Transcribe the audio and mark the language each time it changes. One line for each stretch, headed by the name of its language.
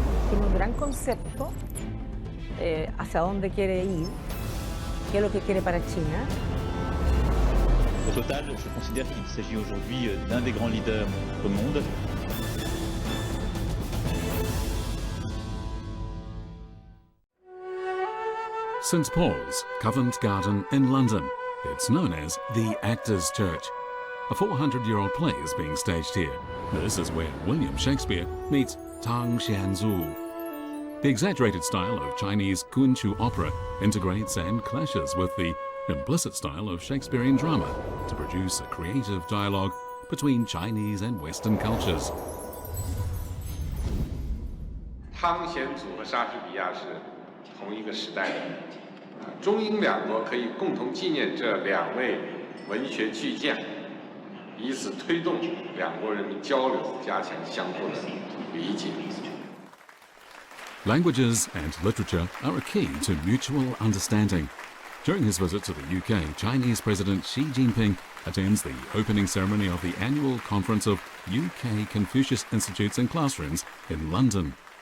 Spanish: Tiene un gran concepto hacia dónde quiere ir, qué es lo que quiere para China.
French: Au total, je considère qu'il s'agit aujourd'hui d'un des grands leaders au monde.
English: St Paul's, Covent Garden in London. It's known as the Actors' Church. A 400-year-old play is being staged here. This is where William Shakespeare meets Tang Xianzu. The exaggerated style of Chinese Kunqiu opera integrates and clashes with the implicit style of Shakespearean drama to produce a creative dialogue between Chinese and Western cultures.
Chinese: 汤显祖和莎士比亚是同一个时代的，中英两国可以共同纪念这两位文学巨匠，以此推动两国人民交流，加强相互的理解。
English: Languages and literature are a key to mutual understanding. During his visit to the UK, Chinese President Xi Jinping attends the opening ceremony of the annual conference of UK Confucius Institutes and Classrooms in London.